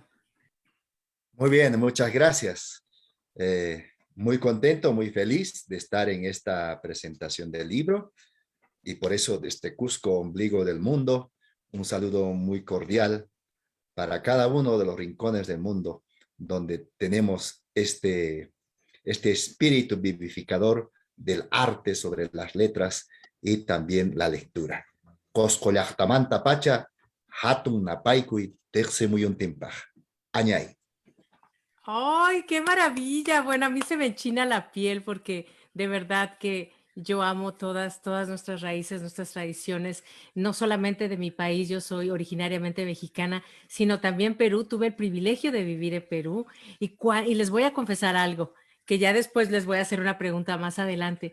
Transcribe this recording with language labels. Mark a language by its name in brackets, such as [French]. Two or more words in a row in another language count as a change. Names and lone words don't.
[Spanish] Muy bien, muchas gracias. Muy contento, muy feliz de estar en esta presentación del libro y por eso desde Cusco, ombligo del mundo, un saludo muy cordial para cada uno de los rincones del mundo donde tenemos este espíritu vivificador del arte sobre las letras y también la lectura. [Quechua] Cusco llaqtamanta pacha, hatun napaykuy teqsimuyuntinpaj. Añay. [Spanish] ¡Ay, qué maravilla! Bueno, a mí se me enchina la piel porque de verdad que yo amo todas nuestras raíces, nuestras tradiciones, no solamente de mi país, yo soy originariamente mexicana, sino también Perú. Tuve el privilegio de vivir en Perú y les voy a confesar algo, que ya después les voy a hacer una pregunta más adelante.